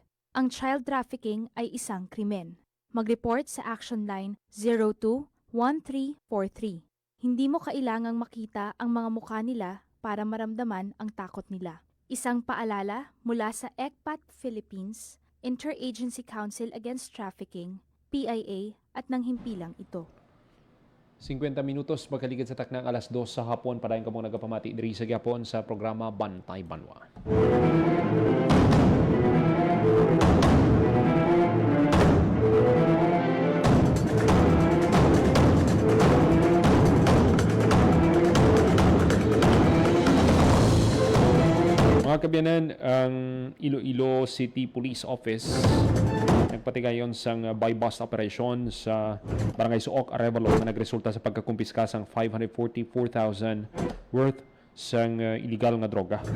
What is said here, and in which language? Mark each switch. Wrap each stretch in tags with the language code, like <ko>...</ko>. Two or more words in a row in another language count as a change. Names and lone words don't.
<tl>Ang child trafficking ay isang krimen. Mag-report sa Action Line 02-1343. Hindi mo kailangang makita ang mga mukha nila para maramdaman ang takot nila. Isang paalala mula sa ECPAT Philippines, Interagency Council Against Trafficking, PIA at ng himpilang ito.</tl> <hil>50 minutos magkaligid sa taknang 2:00 sa hapon. Padayon ka mong nagapamati diri sa Gyapon sa programa Bantay Banwa. Mga kabyanan, ang Iloilo City Police Office nagpatigayon sang</hil> <en>buy-bust operation</en> <hil>sa Barangay Suok, Arevalo na nagresulta sa pagkakumpiska sang 544,000 worth sang illegal nga droga.</hil>